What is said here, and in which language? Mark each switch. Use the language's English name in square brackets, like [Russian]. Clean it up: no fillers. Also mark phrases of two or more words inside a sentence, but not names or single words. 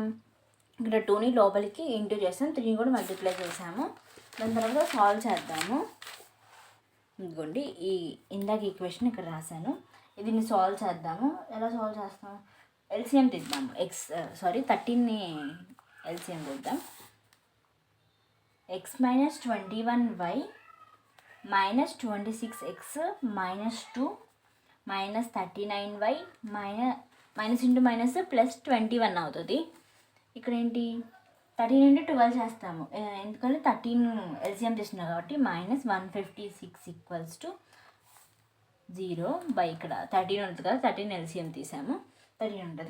[Telugu] ఇక్కడ 2ని లోపలికి ఇంటూ చేసాం, 3ని కూడా మల్టిప్లై చేసాము. దాని తర్వాత సాల్వ్ చేద్దాము. ఇదిగోండి ఈ ఇందాక ఈక్వేషన్ ఇక్కడ రాశాను. దీన్ని సాల్వ్ చేద్దాము. ఎలా సాల్వ్ చేస్తాం? ఎల్సిఎం తీద్దాము. 13ని ఎల్సిఎం తీద్దాం. x -21y -26x -2 -39y [English] minus into minus plus [Telugu] 21 అవుతుంది. ఇక్కడ ఏంటి? 13 × 12 చేస్తాము, ఎందుకంటే 13 ఎల్సిఎం తీసుకున్నాం కాబట్టి -156 = 0 బై ఇక్కడ 13 ఉంటుంది కదా, 13 ఎల్సిఎం తీసాము, 13 ఉంటుంది.